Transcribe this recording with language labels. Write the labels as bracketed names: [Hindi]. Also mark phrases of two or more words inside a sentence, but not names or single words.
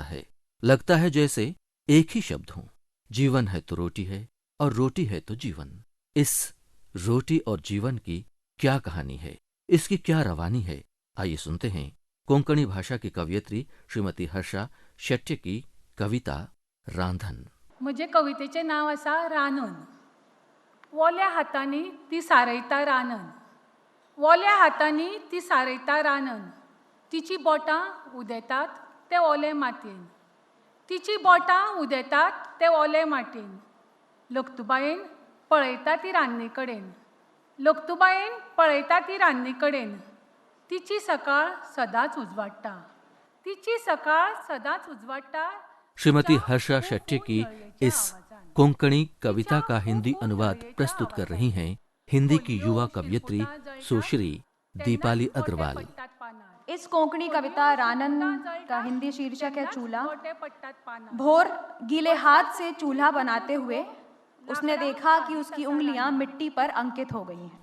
[Hindi] लगता है जैसे एक ही शब्द हो। जीवन है तो रोटी है, और रोटी है तो जीवन। इस रोटी और जीवन की क्या कहानी है, इसकी क्या रवानी है? आइए सुनते हैं कोंकणी भाषा की कवयित्री श्रीमती हर्षा शेट्टे की कविता रांधन। [Konkani] म्हजे कवितेचें नांव आसा रांदन। ओल्या हातांनी ती सारयता रांदन, ओल्या हातांनी ती सारयता रांदन, तिची बोटां उदेतात ते ओले मातयेन, तिची बोटां उदेतात ते ओले मातयेन। लोकतुबायेन पळयता ती रान्नी कडेन, लोकतुबायेन पळयता ती रान्नी कडेन, तिची सकाळ सदांच उजवाडटा, तिची सकाळ सदांच उजवाडटा। [Hindi] श्रीमती हर्षा शेट्टे की इस कोंकणी कविता का हिंदी अनुवाद प्रस्तुत कर रही हैं हिंदी की युवा कवयित्री सुश्री दीपाली अग्रवाल। इस कोंकणी कविता रानन का हिंदी शीर्षक है चूल्हा। भोर गीले हाथ से चूल्हा बनाते हुए उसने देखा कि उसकी उंगलियां मिट्टी पर अंकित हो गई हैं।